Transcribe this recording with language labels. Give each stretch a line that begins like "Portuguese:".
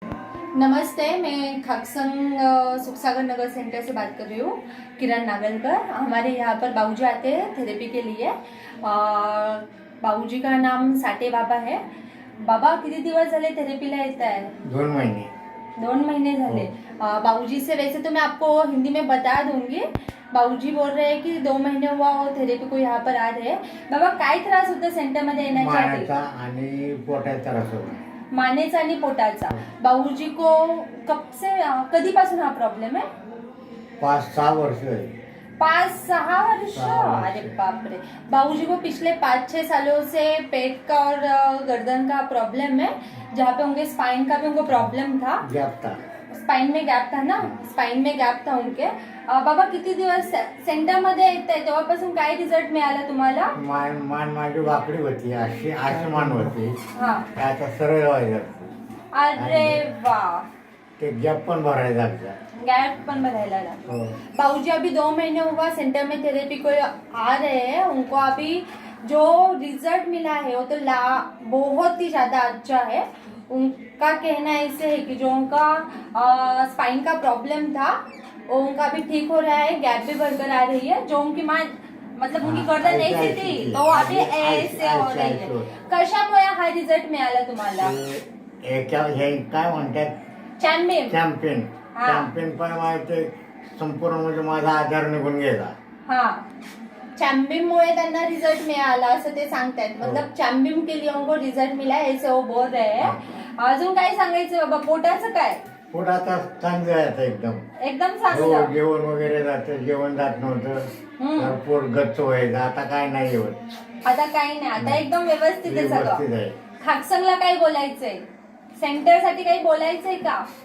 Hindi: नमस्ते, मैं खकसंग सुखसागर नगर सेंटर से बात कर रही हूँ। किरण नागलकर। हमारे यहाँ पर बाबूजी आते हैं थेरेपी के लिए। बाबूजी का नाम साटे बाबा है।
Marathi: बाबा किती दिवस झाले थेरेपीला येत आहे? 2 महिने. 2 महीने झाले।
Hindi: बाबूजी से वैसे तो मैं आपको हिंदी में बता दूंगी। बाबूजी बोल रहे हैं कि 2 महीने हुआ वो थेरेपी को यहाँ पर आ रहे हैं।
Marathi: बाबा काय त्रास होता सेंटरमध्ये येण्याच्या आधी? मानेचा आणि पोटाचा त्रास होता. मानेचा आणि पोटाचा। बाबूजी को कधीपासून हा प्रॉब्लेम है? 5-6 वर्ष झाली. 5-6 वर्ष? 6 वर्ष। अरे बाप रे।
Hindi: बाबूजी को पिछले 5-6 सालों से पेट का और गर्दन का प्रॉब्लम है, जहाँ पे उनके स्पाइन का भी उनको प्रॉब्लम था। गॅप था. स्पाइन में गॅप था ना? स्पाइन में गॅप था उनके।
Marathi: बाबा किती दिवस सेंटर मध्ये येत आहे तेव्हापासून काय रिझल्ट मिळाला तुम्हाला? मान माझी वाकडी होती, अशी मान होती. हा। आता सरळ व्हायचं. अरे वा। ते गॅप पण भरायला लागला. गैप पण भरायला लागला। हो.
Hindi: बाबूजी अभी 2 महीने हुआ सेंटर में थेरेपी को आ रहे हैं। उनको अभी जो रिजल्ट मिला है वो तो बहुत ही ज्यादा अच्छा है। उनका कहना ऐसे है कि जो उनका स्पाइन का प्रॉब्लम था वो उनका अभी ठीक हो रहा है, गैप भी भरकर आ रही है। जो उनकी मतलब उनकी गर्दन ऐसी थी तो अभी ऐसे हो रही है।
Marathi: कशामुळे हा रिझल्ट मिळाला तुम्हाला? हे काय म्हणतात, चॅम्पियन। चॅम्पियन पण माहिती संपूर्ण म्हणजे माझा आजार निघून गेला. हा, चैम्बियम मुळे त्यांना रिजल्ट मिळाला असं ते सांगतायत।
Hindi: मतलब चैम्बियम के लिए उनको रिजल्ट मिला है ऐसे वो बोल रहे हैं।
Marathi: अजून काय सांगायचं बाबा? पोटाचं काय? पोट आता चांगलं आहे, आता एकदम एकदम चांगलं। जेवण वगैरे जातं, जेवण जात नव्हतं, तर पोट गच्च व्हायचं. आता काय नाही होत. आता काही नाही, आता एकदम व्यवस्थित आहे व्यवस्थित सगळं। आहे. खाकसंगला काय बोलायचंय? सेंटर साठी काही बोलायचंय का?